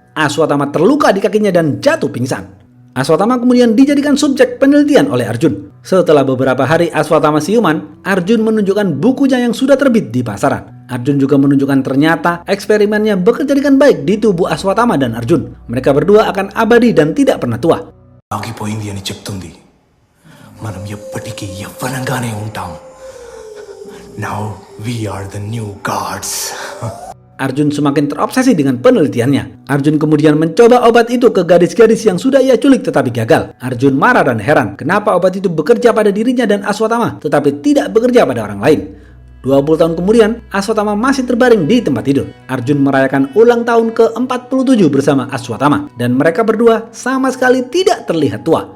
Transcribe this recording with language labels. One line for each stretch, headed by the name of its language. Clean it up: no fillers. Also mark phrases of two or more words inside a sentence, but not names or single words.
Indonesian: Aswatthama terluka di kakinya dan jatuh pingsan. Aswatthama kemudian dijadikan subjek penelitian oleh Arjun. Setelah beberapa hari Aswatthama siuman, Arjun menunjukkan bukunya yang sudah terbit di pasaran. Arjun juga menunjukkan ternyata eksperimennya bekerja dengan baik di tubuh Aswatthama dan Arjun. Mereka berdua akan abadi dan tidak pernah tua.
Telugu: ఆగిపోయింది అని చెప్తుంది. మనం ఎప్పటికీ యవ్వనంగానే ఉంటాం.
English: Now we are the new gods.
Indonesian: Arjun semakin terobsesi dengan penelitiannya. Arjun kemudian mencoba obat itu ke gadis-gadis yang sudah ia culik tetapi gagal. Arjun marah dan heran kenapa obat itu bekerja pada dirinya dan Aswatthama tetapi tidak bekerja pada orang lain. 20 tahun kemudian, Aswatthama masih terbaring di tempat tidur. Arjun merayakan ulang tahun ke-47 bersama Aswatthama dan mereka berdua sama sekali tidak terlihat tua.